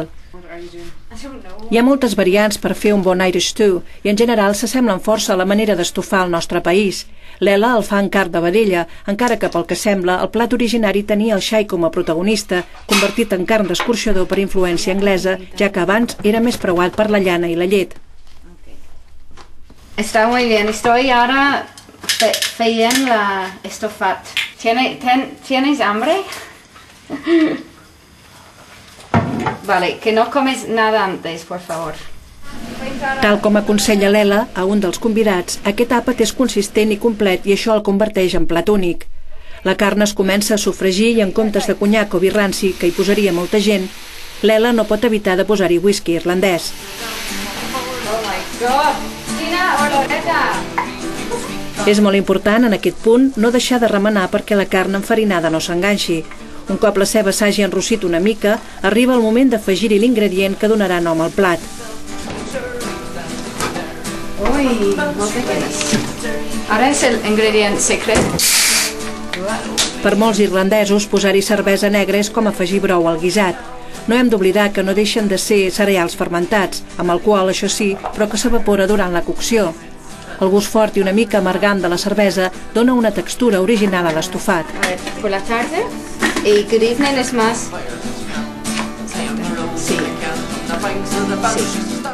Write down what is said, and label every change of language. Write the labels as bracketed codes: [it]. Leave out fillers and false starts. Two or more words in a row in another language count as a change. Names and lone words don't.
[ca] Hi ha moltes variants per fer un bon [en] Irish stew [ca] i en general s'assemblen força a la manera d'estofar el nostre país. L'Ela el fa en carn de vedella, encara que pel que sembla el plat originari tenia el xai com a protagonista, convertit en carn d'escorxador per influència anglesa, ja que abans era més preuat per la llana i la llet. [es] Está muy bien, estoy ahora [ca] feien la estofat. [es] ¿Tienes hambre? Vale, que no comes nada antes, por favor. [ca] Tal com aconsella l'Ela a un dels convidats, aquest àpat és consistent i complet i això el converteix en plat únic. La carn es comença a sofregir i en comptes de conyac o vi ranci, que hi posaria molta gent, l'Ela no pot evitar de posar-hi whisky irlandès. [en] Oh my God! [ca] Quina oloreta! És molt important, en aquest punt, no deixar de remenar perquè la carn enfarinada no s'enganxi. Un cop la ceba s'hagi enrossit una mica, arriba el moment d'afegir-hi l'ingredient que donarà nom al plat. Ui, molt pequeñes. Ara és l'ingredient secret. Per molts irlandesos, posar-hi cervesa negra és com afegir brou al guisat. No hem d'oblidar que no deixen de ser cereals fermentats, amb alcohol, això sí, però que s'evapora durant la cocció. El gust fort i una mica amargant de la cervesa dona una textura original a l'estofat. Per la tarda, [es] y [en] good evening [es] es más... Sí. Sí.